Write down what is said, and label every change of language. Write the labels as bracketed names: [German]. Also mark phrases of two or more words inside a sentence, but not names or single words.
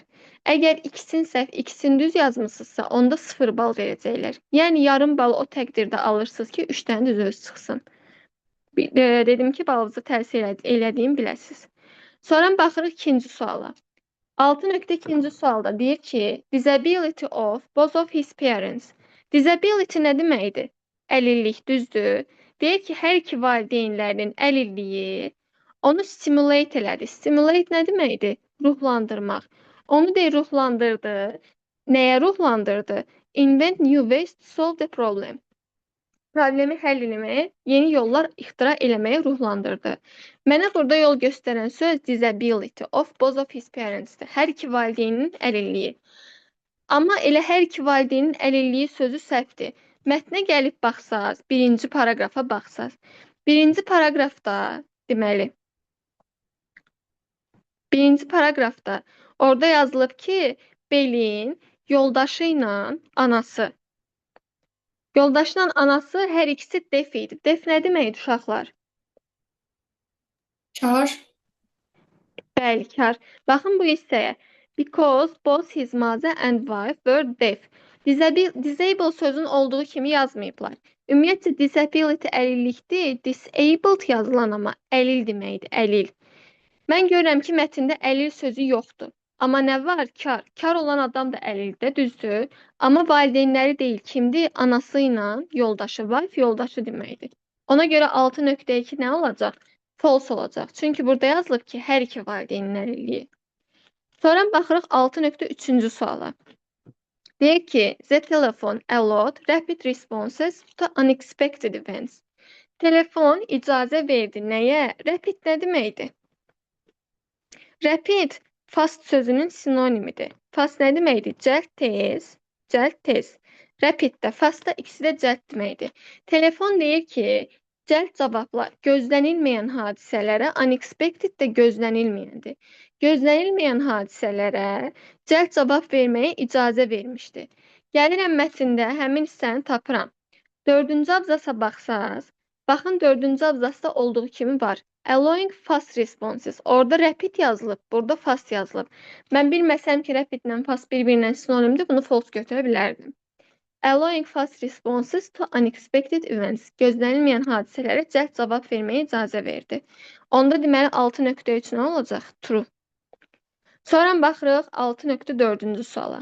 [Azerbaijani] Əgər ikisini səhv, ikisini düz yazmısınızsa, onda 0 bal verəcəklər. Yəni yarım bal o təqdirdə alırsınız ki, 3 dənə düz öz çıxsın. Dedim ki, balınızı təsir elədiyimi biləsiniz. Sonra baxırıq ikinci suala. 6.2-ci sualda deyir ki, [English] disability of both of his parents. [Azerbaijani] Disability nə deməkdir? Əlillik, düzdür. Deyir ki, hər iki valideynlərinin əlilliyi onu stimulate elədi. Stimulate nə deməkdir? Ruhlandırmaq. Onu deyir, ruhlandırdı. Nəyə ruhlandırdı? [English] Invent new ways to solve the problem. [Azerbaijani] Problemi həll eləməyə, yeni yollar ixtira eləməyə ruhlandırdı. Mənə burada yol göstərən söz [English] disability of both of his parents- [Azerbaijani] dir. Hər iki valideynin əlilliyi. Amma elə hər iki valideynin əlilliyi sözü səhvdir. Mətnə gəlib baxsaz, birinci paragrafa baxsaz. Birinci paragrafda, deməli, birinci paragrafda orada yazılıb ki, Belin yoldaşı ilə anası. Yoldaşla anası hər ikisi deaf idi. Deaf nə deməkdir uşaqlar? Kar. Bəli, kar. Baxın bu hissəyə. [English] Because both his mother and wife were deaf. [Azerbaijani] Disable sözün olduğu kimi yazmayıblar. Ümumiyyətlə, disability əlillikdir. Disabled yazılan amma əlil deməkdir, əlil. Mən görürəm ki, mətndə əlil sözü yoxdur. Amma nə var? Kar. Kar olan adam da əlildir, düzdür. Amma valideynləri deyil, kimdir? Anası ilə yoldaşı, wife yoldaşı deməkdir. Ona görə 6.2 nə olacaq? False olacaq. Çünki burada yazılıb ki, hər iki valideynin əlilliyi. Sonra baxırıq 6.3-cü suala. Deyir ki, [English] the telephone allowed rapid responses to unexpected events. [Azerbaijani] Telefon icazə verdi nəyə? Rapid nə deməkdir? [English] Rapid fast [Azerbaijani] sözünün sinonimidir. Fast nə deməkdir? Cəld tez, cəld tez. Rapid də, fast da ikisi də cəld deməkdir. Telefon deyir ki, cəld cavablar gözlənilməyən hadisələrə, unexpected də gözlənilməyəndir. Gözlənilməyən hadisələrə cəld cavab verməyə icazə vermişdir. Gəlirəm mətndə həmin hissəni tapıram. 4-cü abzasa baxsaz, baxın 4-cü abzasda olduğu kimi var. [English] Allowing fast responses. [Azerbaijani] Orada rapid yazılıb, burada fast yazılıb. Mən bilməsəm ki, rapid ilə fast bir-birindən sinonimdir, bunu false götürə bilərdim. [English] Allowing fast responses to unexpected events. [Azerbaijani] Gözlənilməyən hadisələrə cəld cavab verməyə icazə verdi. Onda deməli 6.3 nə olacaq? True. Sonra baxırıq 6.4-cü suala.